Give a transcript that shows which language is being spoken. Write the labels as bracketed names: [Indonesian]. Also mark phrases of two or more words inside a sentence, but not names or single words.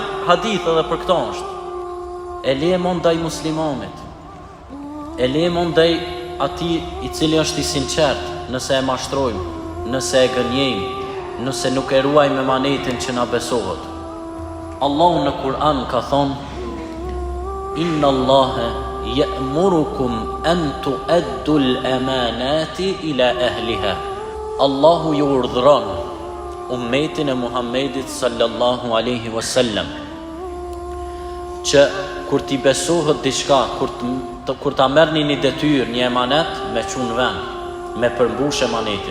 [Albanian] Hadith edhe për këto është. E lemon ndaj muslimanit, e lemon ndaj ati i cili është i sinqert, nëse e mashtrojmë, nëse e gënjejmë, nëse nuk e ruajmë emanetin që na besohet. Allahu në Kur'an ka thonë: [Arabic] إن الله يأمركم أن تؤدوا الأمانات إلى أهلها. [Albanian] Allahu ju urdhëron ummetin e Muhammedit [Arabic] صلى الله عليه وسلم [Albanian] që kur t'i besohet diçka, kur ta merrni një detyrë, një emanet, me çun vend, me përmbush emanetin.